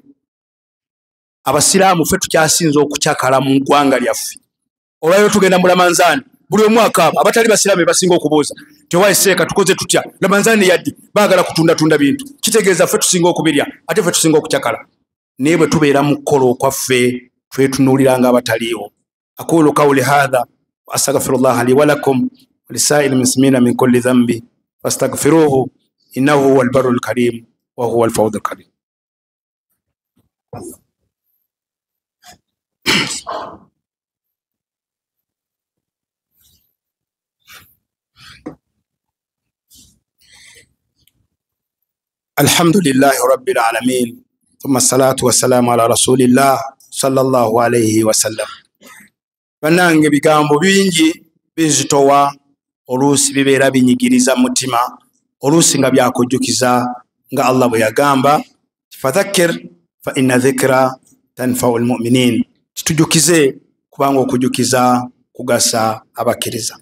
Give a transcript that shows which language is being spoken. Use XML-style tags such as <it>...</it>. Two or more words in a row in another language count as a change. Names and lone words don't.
<lg>Abasiraamu ffe tukyasinza okukyakala mu ggwanga lyaffe. Olwayo tugenda mu Ramanzaani, buli omwaka abo abatali basiraamu basinga okubuuza tewaye seeka tukoze tutya, Ramanzaani yaddi baagala kutundatunda bintu. Kitegeeza ffe tusinga okubirya ate ffe tusinga okukyakala. Naye bwe tubeera mu kukola okwaffe twetunuuliranga abataliiwo.</lg> <ar>أقول قولي هذا وأستغفر الله لي ولكم ولسائر المسلمين من كل ذنب فاستغفروه إنه هو البر الكريم وهو الفوز الكريم. الحمد لله رب العالمين ثم الصلاة والسلام على رسول الله صلى الله عليه وسلم.</ar> <lg>Bannange bigambo bingi bizitowa, oluusi bibeera binyigiriza mutima, oluusi nga byakujjukiza nga Allah bwe yagamba</lg> <ar>فذكر فإن الذكرى تنفع المؤمنين.</ar> <lg>Tujjukize kubanga okujjukiza kugasa abakkiriza.</lg>